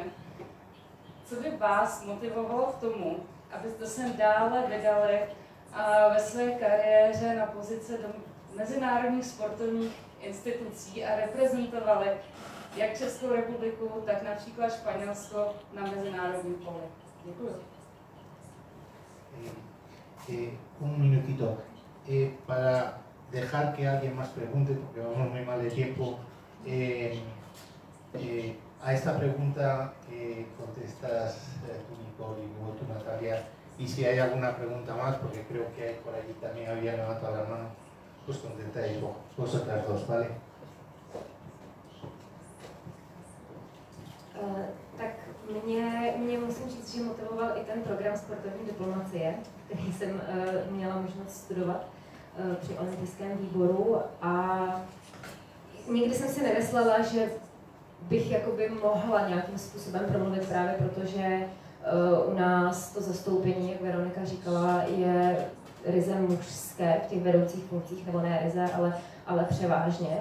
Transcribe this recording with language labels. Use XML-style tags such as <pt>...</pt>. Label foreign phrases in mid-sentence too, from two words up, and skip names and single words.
<cs>Co by vás motivovalo k tomu, abyste se dále vydali ve své kariéře na pozice do mezinárodních sportovních institucí a reprezentovali jak Českou republiku, tak například Španělsko na mezinárodním poli. Děkuji.</cs> <es>Un minutito. Para dejar que alguien más pregunte, porque vamos muy mal de tiempo, a esta pregunta contestas tú, Nicole, y luego tú, Natalia, y si hay alguna pregunta más, porque creo que hay por allí también había levantado la mano, pues contestáis vosotras dos, ¿vale?</es> <cs>Tak mě musím říct, že motivoval i ten program sportovní diplomacie, který jsem měla možnost studovat při olympijském výboru, a nikdy jsem si nemyslela, že bych jakoby mohla nějakým způsobem promluvit, právě protože u nás to zastoupení, jak Veronika říkala, je ryze mužské v těch vedoucích funkcích, nebo ne ryze, ale převážně.</cs>